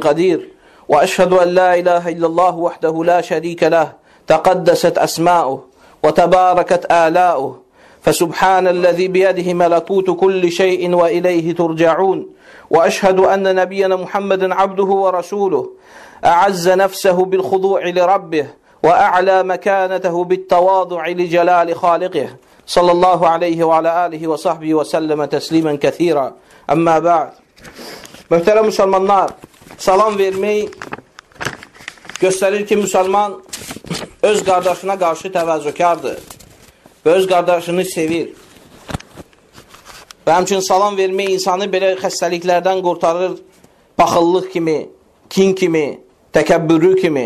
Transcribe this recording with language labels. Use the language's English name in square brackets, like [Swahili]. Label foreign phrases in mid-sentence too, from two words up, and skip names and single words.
[Arabic] قدير وأشهد أن لا إله إلا الله وحده لا شريك له تقدست أسماؤه وتباركت آلاؤه فسبحان الذي بيده ملكوت كل شيء وإليه ترجعون وأشهد أن نبينا محمد عبده ورسوله أعز نفسه بالخضوع لربه وأعلى مكانته بالتواضع لجلال خالقه صلى الله عليه وعلى آله وصحبه وسلم تسليما كثيرا أما بعد. [Azerbaijani] Möhtərəm müsəlmanlar, salam vermək göstərir ki, müsəlman öz qardaşına qarşı təvazökardır və öz qardaşını sevir. Və həmçinin salam vermək insanı belə xəstəliklərdən qurtarır, baxıllıq kimi, kin kimi, təkəbbürlü kimi.